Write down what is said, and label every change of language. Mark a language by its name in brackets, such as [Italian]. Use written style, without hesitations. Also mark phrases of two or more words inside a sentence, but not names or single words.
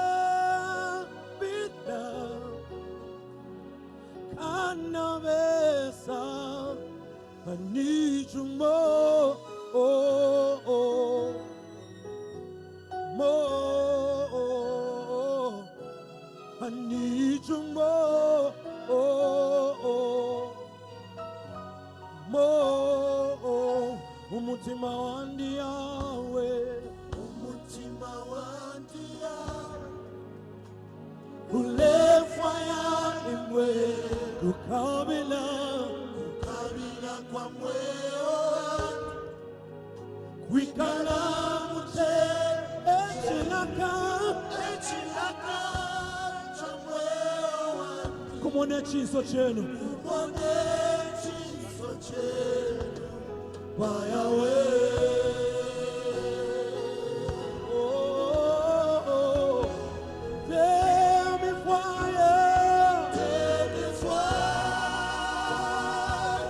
[English] Bida Kanavesa I need you more, oh, oh, more. I need you more, oh, oh, more. [Bemba] Umutima wandi yawe, umutima wandi yawe, ulefwaya imwe, ukabila kwa mweo, kwikala mute, echilaka cha mweo, kumone chiso chenu, [English] by away. Oh, tell me fire, tell me fire.